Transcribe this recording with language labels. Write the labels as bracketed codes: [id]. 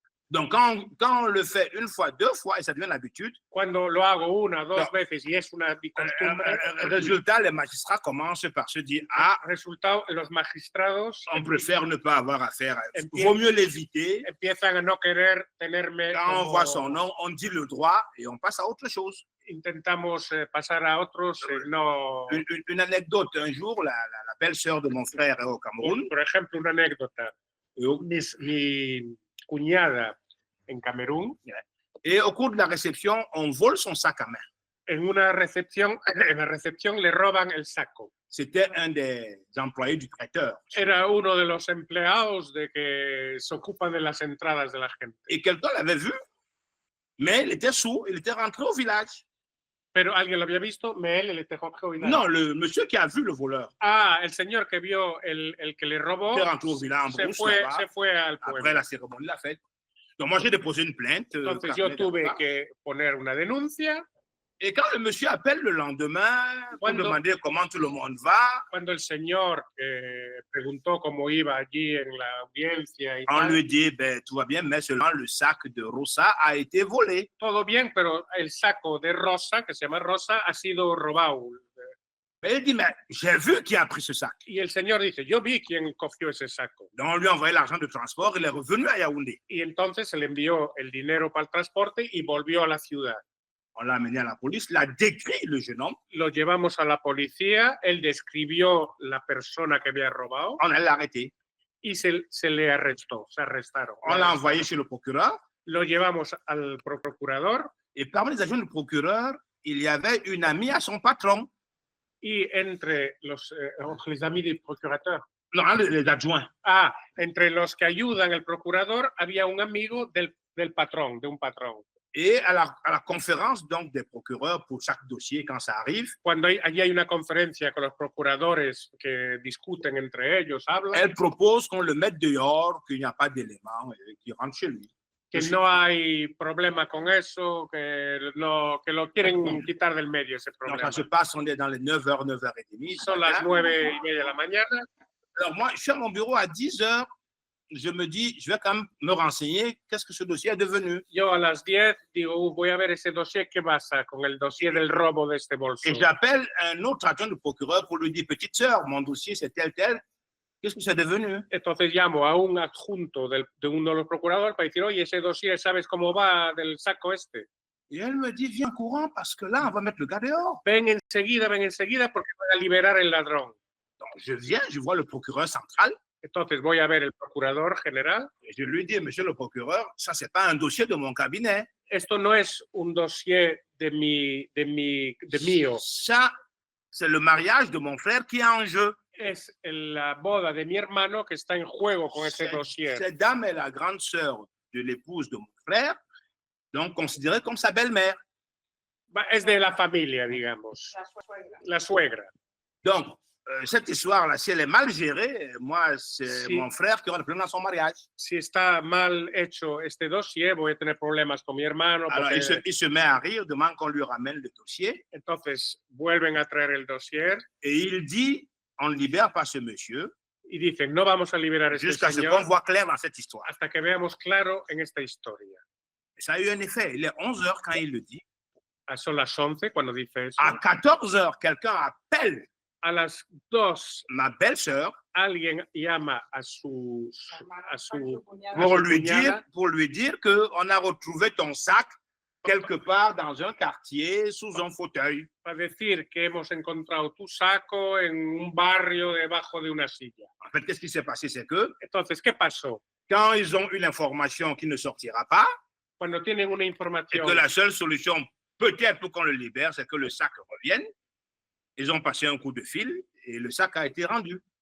[fr] Donc, quand on le fait une fois, 2 fois, et ça devient l'habitude, [es] cuando lo hago 1 o 2 veces y es una costumbre, [fr] résultat, les magistrats commencent par se dire, ah, [es] resultado, los magistrados, [fr] on préfère ne pas avoir affaire, vaut mieux l'éviter. [es] Empiezan a no querer tenerme. [fr] Quand on voit son nom, on dit le droit et on passe à autre chose. [es] Intentamos pasar a otros, no. [fr] Une anecdote, un jour, la belle-sœur de mon frère est au Cameroun. [es] Por ejemplo, una anécdota. Mi cuñada en Camerún. [fr] Et au cours de la réception, on vole son sac à main. [es] En la recepción le roban el saco. [fr] C'était un des employés du traiteur. [es] Era uno de los empleados de que se ocupan de las entradas de la gente. [fr] Et quelqu'un l'avait vu, mais il était sourd, il était rentré au village. [es] Pero alguien lo había visto, [fr] mais [es] él [fr] était rentré au village. Non, le monsieur qui a vu le voleur. [es] Ah, el señor que vio el que le robó. Se fue al pueblo. [fr] Après la cérémonie, la fête. Donc moi j'ai déposé une plainte. [es] Entonces yo tuve que poner una denuncia. [fr] Et quand le monsieur appelle le lendemain pour [es] Cuando- [fr] demander comment tout le monde va, [es] Cuando el señor preguntó cómo iba allí en la audiencia y [fr] on [es] tal, [fr] lui dit, ben, tout va bien, mais seulement le sac de Rosa a été volé. [es] todo bien, pero el saco de Rosa, que se llama Rosa, ha sido robado. [fr] Mais il dit, mais j'ai vu qui a pris ce sac. [es] Y el señor dice, yo vi quién cogió ese saco. [fr] Donc on lui a envoyé l'argent de transport, il est revenu à Yaoundé. [es] Y entonces se le envió el dinero para el transporte y volvió a la ciudad. [fr] On l'a amené à la police, il a décrit le jeune homme, [es] Lo llevamos a la policía, él describió la persona que había robado [fr] on allait l'arrêter. [es] y se le arrestó, se arrestaron. [fr] On l'a envoyé chez le procureur, [es] Lo llevamos al procurador [fr] et parmi les agents du procureur, il y avait une amie à son patron. [es] y entre [fr] les amis [es] del procurador, [fr] Non, les adjoints. [es] entre los que ayudan al procurador había un amigo del patrón, de un patrón. [fr] Et à la conférence donc des procureurs pour chaque dossier, quand ça arrive, [es] Cuando allí hay una conferencia con los procuradores que discuten entre ellos, hablan, [fr] elle propose qu'on le mette dehors, qu'il n'y a pas d'éléments, et qu'il rentre chez lui. [es] que no hay problema con eso, que lo quieren quitar del medio ese [fr] Donc [es] problema. [fr] ça se passe, on est dans les 9h, 9h30. [es] Son las 9:30 de la mañana. [fr] Alors moi, je suis à mon bureau à 10h, je me dis, je vais quand même me renseigner, qu'est-ce que ce dossier est devenu. [es] Yo a las 10 digo, voy a ver ese dossier, ¿qué pasa con el dossier del robo de este bolso? [fr] Et j'appelle un autre adjoint du procureur pour lui dire, petite sœur, mon dossier c'est tel, tel, qu'est-ce que c'est devenu? [es] Entonces llamo a un adjunto de uno de los procuradores para decir, oye, ese dossier, ¿sabes cómo va del saco este? [fr] Et elle me dit, viens courant parce que là, on va mettre le gars dehors. [es] Ven enseguida porque van a liberar el ladrón. [fr] Donc je viens, je vois le procureur central, [es] Entonces voy a ver el procurador general. [fr] et je lui dis, monsieur le procureur, ça c'est pas un dossier de mon cabinet. [es] Esto no es un dossier de mío. [fr] Ça, c'est le mariage de mon frère qui est en jeu. [es] Es la boda de mi hermano que está en juego con ese dossier. [fr] Cette dame est la grande sœur de l'épouse de mon frère, donc considérée comme sa belle-mère. [es] Es de la familia, digamos. La suegra. [fr] Donc, cette histoire-là, si elle est mal gérée, moi, c'est [es] Si. [fr] mon frère qui aura le problème dans son mariage. [es] Si está mal hecho este dossier, voy a tener problemas con mi hermano. [fr] Alors, [es] Porque... [fr] il se met à rire, demande qu'on lui ramène le dossier, [es] Entonces vuelven a traer el dossier [fr] et il dit, on ne libère pas ce monsieur [es] y dicen, no vamos a liberar a este [fr] jusqu'à ce qu'on [es] señor [fr] voit clair dans cette histoire. [es] hasta que veamos claro en esta historia. [fr] Et ça a eu un effet. Il est 11h quand il le dit. [es] Son las 11 cuando dice eso. [fr] À 14h, quelqu'un appelle [es] A las 2 [fr] ma belle-sœur [es] alguien llama a su [fr] pour lui [es] cuñada [fr] dire qu'on a retrouvé ton sac quelque part dans un quartier sous un fauteuil. [es] para decir que hemos encontrado tu saco en un barrio debajo de una silla. [fr] En fait, qu'est-ce qui s'est passé? C'est que [es] Entonces, ¿qué pasó? [fr] quand ils ont eu l'information qui ne sortira pas, [es] Cuando tienen una [fr] et [es] información [fr] que la seule solution peut-être pour qu'on le libère, c'est que le sac revienne, ils ont passé un coup de fil et le sac a été rendu.